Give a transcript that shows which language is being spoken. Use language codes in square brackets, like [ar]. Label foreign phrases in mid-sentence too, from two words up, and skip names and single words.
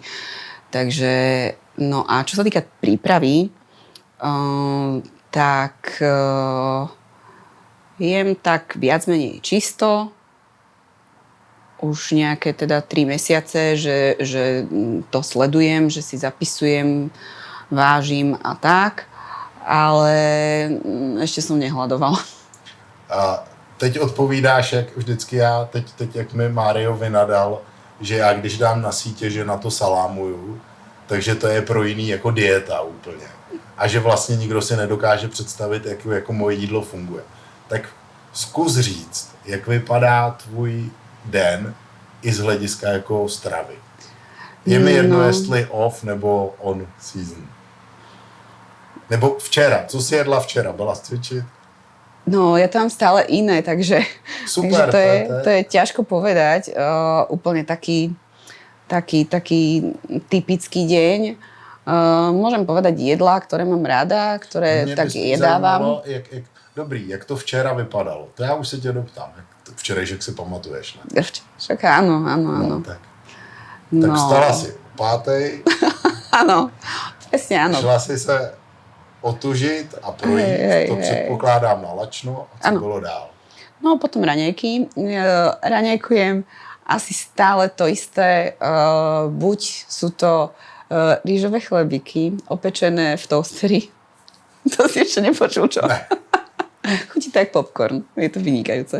[sk] Takže, no a čo sa týka prípravy, tak jem tak viac menej čisto. Už nejaké teda 3 mesiace, že to sledujem, že si zapisujem, vážim a tak. Ale ešte som nehľadovala. [cs] A teď odpovídáš, jak vždycky já, teď jak mi Mário vynadal, že já když dám na sítě, že na to salámuju, takže to je pro jiný jako dieta úplně. A že vlastně nikdo si nedokáže představit, jak jako moje jídlo funguje. Tak zkus říct, jak vypadá tvůj den i z hlediska jako stravy. Je mi jedno, jestli off nebo [en] on season. [cs] Nebo včera. Co jsi jedla včera? Byla cvičit? [sk] No, ja to mám stále iné, takže, [cs] Super, [sk] to je ťažko povedať. Úplne taký typický deň. Môžem povedať jedlá, ktoré mám rada, ktoré tak jedávam. [cs] Jak to včera vypadalo? To já už se tě doptám. Včerejšek si pamatuješ, ne? [sk] Však áno. [cs] No, tak vstala si o 5:00. [sk] Áno, presne áno. [cs] Šla si se otužit a projít, to předpokládám na lačno. A co bylo dál? [sk] No potom raňajky. Raňajkujem asi stále to isté. Buď sú to rýžové chlebíky, opečené v toasteri. To si ešte nepočul, čo? [cs] Ne. [sk] Chutí tak popcorn. Je to vynikajúce.